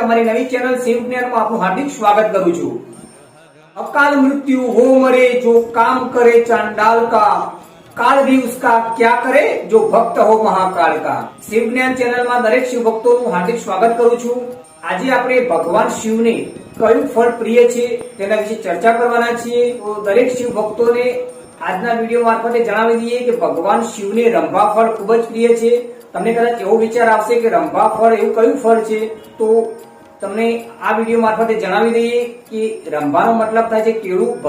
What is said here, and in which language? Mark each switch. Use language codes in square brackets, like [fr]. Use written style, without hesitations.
[gu] અમારી નવી ચેનલ શિવ જ્ઞાનમાં આપનું હાર્દિક સ્વાગત કરું છું। [hi] અકાલ મૃत्यु वो मरे जो काम करे चांडाल का, काल भी उसका क्या करे जो भक्त हो महाकाल का। [gu] શિવ જ્ઞાન ચેનલમાં દરેક શિવ ભક્તોનું હાર્દિક સ્વાગત કરું છું। આજે આપણે ભગવાન શિવને કયું ફળ પ્રિય છે તેના વિશે ચર્ચા કરવાના છીએ। તો દરેક શિવ ભક્તોને આજના વિડીયો મારફતે જણાવી દઈએ કે ભગવાન શિવને રંભા ફળ ખૂબ જ પ્રિય છે। તમને કદાચ એવો વિચાર આવશે કે રંભા ફળ એવું કયું ફળ છે, તો તમને આ વિડીયો મારફતે જણાવી દઈએ કે રંભાનો મતલબ થાય છે કેળું।